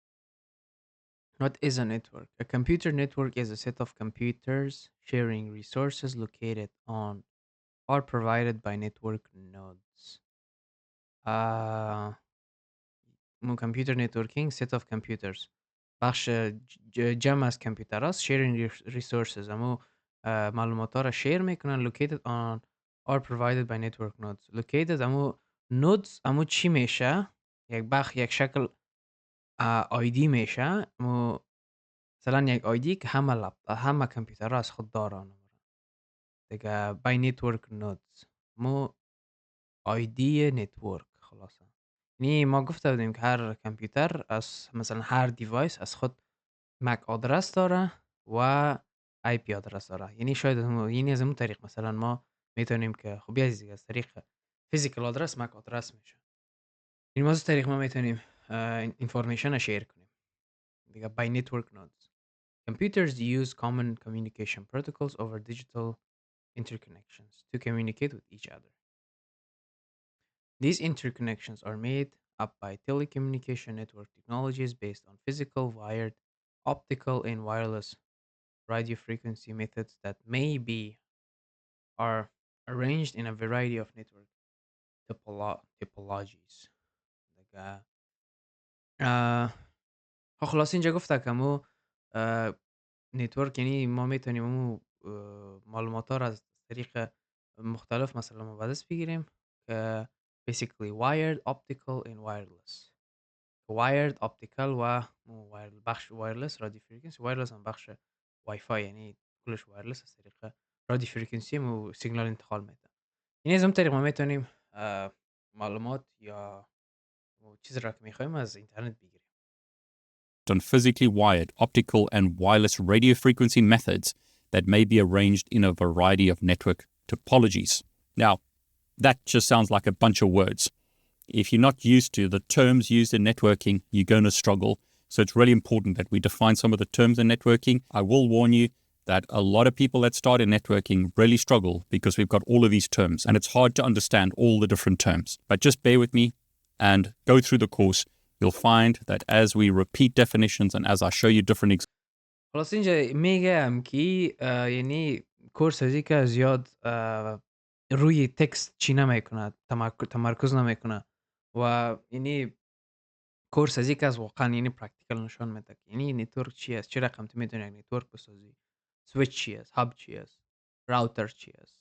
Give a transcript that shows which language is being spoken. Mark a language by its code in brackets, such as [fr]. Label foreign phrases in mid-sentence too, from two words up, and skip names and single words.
[en] What is a network? A computer network is a set of computers sharing resources located on or provided by network nodes. Computer networking, set of computers. [fa] بخش جمع از کامپیوتر است. [en] sharing resources. [fa] معلومات ها را شیر میکنن. [en] located on or provided by network nodes. located nodes [fa] چی میشه؟ یک شکل آیدی میشه. مثلا یک آیدی که همه کامپیوتر ها از خود دارن دیگه. [en] by network nodes ID network خلاصه. [fa] یعنی ما گفته بودیم که هر کامپیوتر از مثلا هر دیوایس از خود [en] MAC address [fa] داره و [en] IP address [fa] داره. یعنی شاید یعنی از اون طریق مثلا ما میتونیم که خب بیازی از طریق [en] physical address MAC address [fa] میشه. این از طریق ما میتونیم اینفورمیشن رو شیر کنیم دیگه. [en] by network nodes. Computers use common communication protocols over digital interconnections to communicate with each other. These interconnections are made up by telecommunication network technologies based on physical, wired, optical, and wireless radio frequency methods that are arranged in a variety of network topologies. [fa] خلاص اینجا گفته که مو نتورک یعنی ما میتونیم معلومات ها را از طریق مختلف مثلا ما به دست بگیریم که [en] basically wired, optical and wireless. wired, optical [fa] و بخش [en] wireless radio frequency. [fa] wireless هم بخش وای فای، یعنی کلش wireless از طریق [en] radio frequency [fa] مو سیگنال انتقال میده. یعنی از اون طریق ما میتونیم معلومات یا چیز را که میخوایم از اینترنت بگیریم. [en] On physically wired, optical and wireless radio frequency methods that may be arranged in a variety of network topologies. Now, that just sounds like a bunch of words. If you're not used to the terms used in networking, you're going to struggle. So it's really important that we define some of the terms in networking. I will warn you that a lot of people that start in networking really struggle because we've got all of these terms and it's hard to understand all the different terms. But just bear with me and go through the course you'll find that as we repeat definitions and as I show you different examples, [fa] خلاص اینجا میگم که یعنی کورس از که زیاد روی تکست چی نمیکنه، تمرکز نمیکنه و یعنی کورس از از واقعا یعنی پرکتیکال نشان میده که یعنی نتورک چی است، چه رقم تو میتونی یک نتورک بسازی، سویچ چی است، هاب چی است، راوتر چی است.